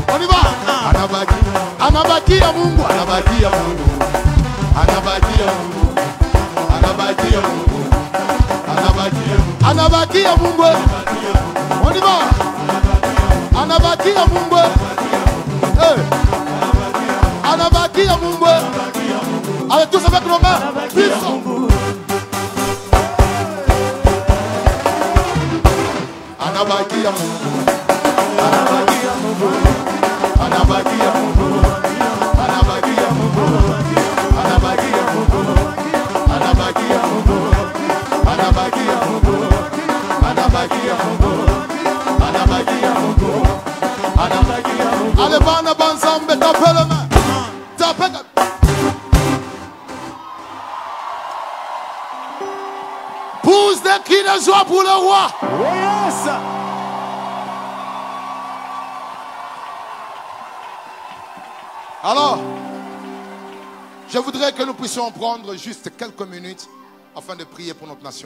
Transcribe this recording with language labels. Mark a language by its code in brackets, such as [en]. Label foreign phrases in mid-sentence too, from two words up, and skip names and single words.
[fr] On y va. [sw] Anabaki ya Mungu, anabaki ya Mungu, anabaki ya Mungu, anabaki ya Mungu, anabaki ya Mungu. [fr] On y va. [sw] Anabaki ya Mungu. Anabaki ya Mungu. [fr] Allez tous avec nos mains. Puissant. [sw] Anabaki ya Mungu. Anabaki ya Mungu. Anabaki ya Mungu. Anabaki ya Mungu. Anabaki ya Mungu. Anabaki ya Mungu. Anabaki ya Mungu. Anabaki ya Mungu. Anabaki ya Mungu. Anabaki ya Mungu. [fr] Allez, [ln] bana banzambe, [fr] tapez les mains. Tapez. Pousse des cris de joie pour le roi. [en] Oh yes. [fr] Alors, je voudrais que nous puissions prendre juste quelques minutes afin de prier pour notre nation.